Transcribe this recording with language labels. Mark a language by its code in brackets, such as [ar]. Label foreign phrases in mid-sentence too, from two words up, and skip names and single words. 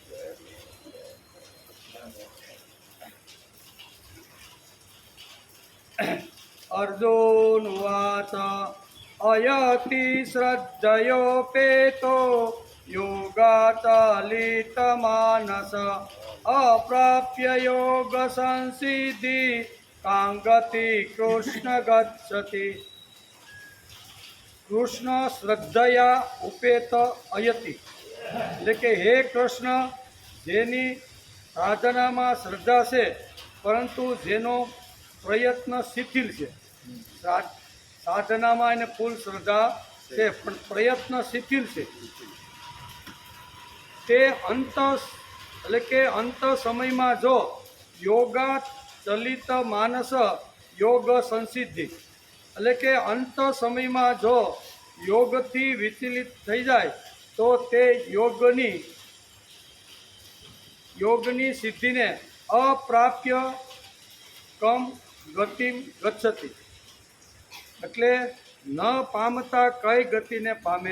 [sa] अर्जुन उवाच अयति श्रद्धयोपेतो योगाचलितमानस अप्राप्य योगसंसिद्धि कांगति कृष्ण गच्छति कृष्ण श्रद्धया उपेत अयति [gu] એટલે કે હે કૃષ્ણ, જેની સાધનામાં શ્રદ્ધા છે પરંતુ જેનો પ્રયત્ન શિથિલ છે. સાધનામાં એને ફૂલ શ્રદ્ધા છે પણ પ્રયત્ન શિથિલ છે. તે અંત એટલે કે અંત સમયમાં જો [sa] योगा चलित मानस योग संसिद्धि [gu] એટલે કે અંત સમયમાં જો યોગથી વિચલિત થઈ જાય તો તે યોગની સિદ્ધિને અપ્રાપ્ય [sa] कम गतिम गच्छति [gu] એટલે ન પામતા કઈ ગતિને પામે.